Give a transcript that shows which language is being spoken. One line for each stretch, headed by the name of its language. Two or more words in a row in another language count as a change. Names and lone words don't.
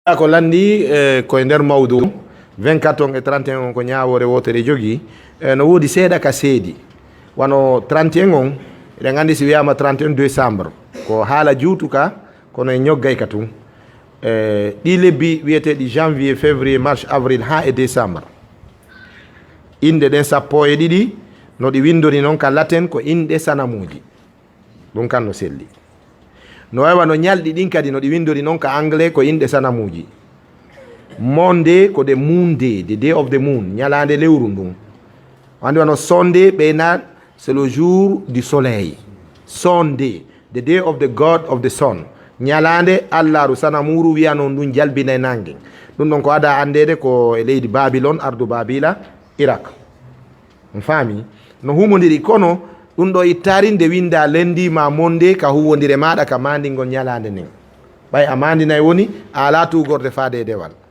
Fula: ko landi ko nder mawdu 24 e 31 ko ñaawore wotere jogi no wodi seeɗa ka seedi wano 31 on eɗen gandi si wiyama 31 décembre ko haala juutu ka kono e ñoggay ka tun ɗi lebbi wiyeteɗi
French: janvier février mars avril
Fula: ha e décembre inde ɗen sappo e ɗiɗi no ɗi windori noon ka latin ko inɗe sanamuji ɗum kan no selli no wawa no ñalɗi ɗin kadi no ɗi windori noon ka anglais ko inɗe sanamuji monde ko de
English: moon day, the day of the moon,
Fula: ñalande lewru ndun andi wano Sunday ɓeyna
French: c'est le jour du soleil.
English: Sunday, the day of the god of the sun,
Fula: ñalande allaru sanamuru wiya noon ɗum jalbinay nangue ɗum ɗon ko ada andede ko e leydi Babylone ardu Babila Iraq on faami no humodiri kono ɗum ɗo ittari nde winda lendi ma monde ka huwodire maɗa ka mandingol ñalande nden ɓay a mandinayi woni a ala tugorde faade dewal